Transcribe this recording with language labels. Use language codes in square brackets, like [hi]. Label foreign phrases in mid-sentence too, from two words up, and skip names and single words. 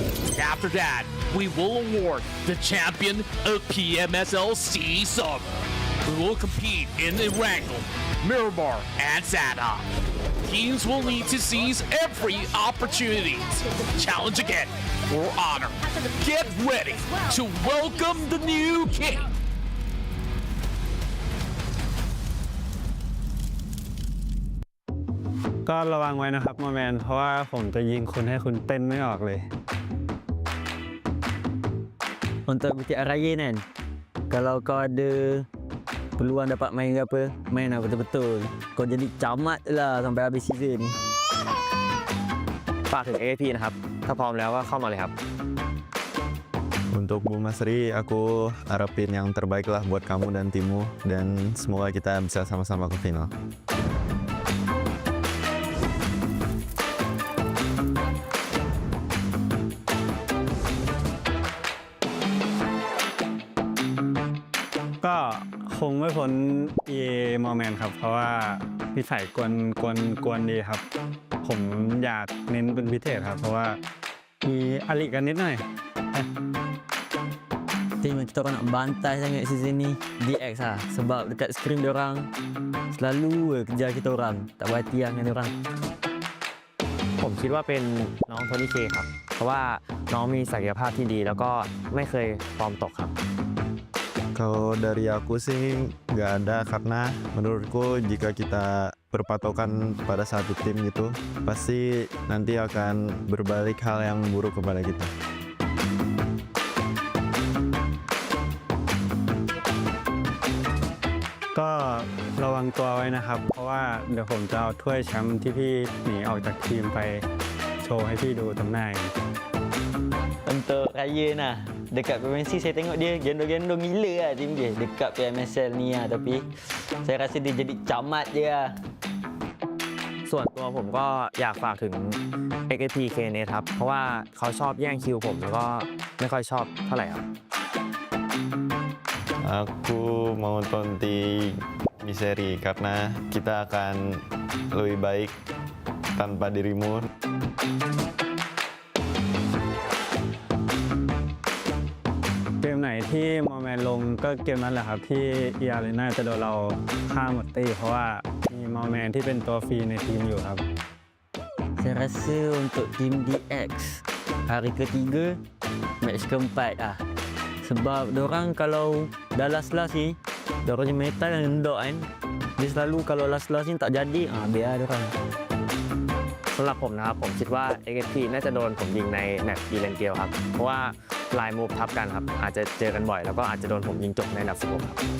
[en] After that, we will award the champion of PMSL SEA Summer. We will compete in Erangel, Miramar, and Sadha. Teams will need to seize every opportunity to challenge again for honor. Get ready to welcome the new king. [th] ก็ระวังไว้นะครับโมแมนเพราะว่าผมจะยิงคุณให้คุณเต้นไม่ออกเลย [ms] Untuk BTR Raya kan, kalau kau ada peluang dapat main ke apa, main lah betul-betul. Kau jadi camat lah sampai habis season ni. [th] ฝากถึง AFP นะครับ ถ้าพร้อมแล้วก็เข้ามาเลยครับ [id] Untuk Bu Masri, aku harapin yang terbaik lah buat kamu dan timmu, dan semoga kita bisa sama-sama ke final. [th] ก็คงไม่พ้น EA โมแมนครับเพราะว่านิสัยกวนดีครับ ผมอยากเน้นเป็นพิเศษครับเพราะว่ามีอลิกันนิดหน่อย [ms] Tim kita orang nak bantai sangat season ni DX lah, sebab dekat screen diorang selalu kejar kita orang, tak berhati dengan diorang. [th] ผมคิดว่าเป็นน้องโทนี่เคครับ เพราะว่าน้องมีศักยภาพที่ดีแล้วก็ไม่เคยฟอร์มตกครับ [id] Kalau dari aku sih nggak ada, karena menurutku jika kita berpatokan pada satu tim gitu, pasti nanti akan berbalik hal yang buruk kepada kita. [th] ก็ระวังตัวไว้นะครับ เพราะว่าเดี๋ยวผมจะเอาถ้วยแชมป์ที่พี่หนีออกจากทีมไปโชว์ให้พี่ดูตรงหน้า [ms] Untuk Raya nah, dekat PMSL saya tengok dia gendong-gendong gila lah tim dia dekat PMSL ni lah, tapi saya rasa dia jadi camat je lah. [th] ส่วนตัวผมก็อยากฝากถึง XSP เนี่ยครับ เพราะว่าเขาชอบแย่งคิวผมแล้วก็ไม่ค่อยชอบเท่าไหร่ครับ [id] Aku mau tonti Miseri karena kita akan lebih baik tanpa dirimu. [th] เกมไหนที่โมแมนลงก็เกมนั้นแหละครับที่eArenaจะโดนเราฆ่าหมดตีเพราะว่ามีโมแมนที่เป็นตัวฟรีในทีมอยู่ครับ [ms] Saya rasa untuk tim DX hari ketiga, match keempat Sebab dorang kalau dah last-last ni, dorang punya metal yang rendah kan. Dia selalu kalau last-last ni tak jadi, biar dorang. [th] สำหรับผมนะครับผมคิดว่า XSP น่าจะโดนผมยิงในแมปอีเลนเกียวครับเพราะว่าลายมูฟทับกันครับอาจจะเจอกันบ่อยแล้วก็อาจจะโดนผมยิงจบในอันดับ16ครับ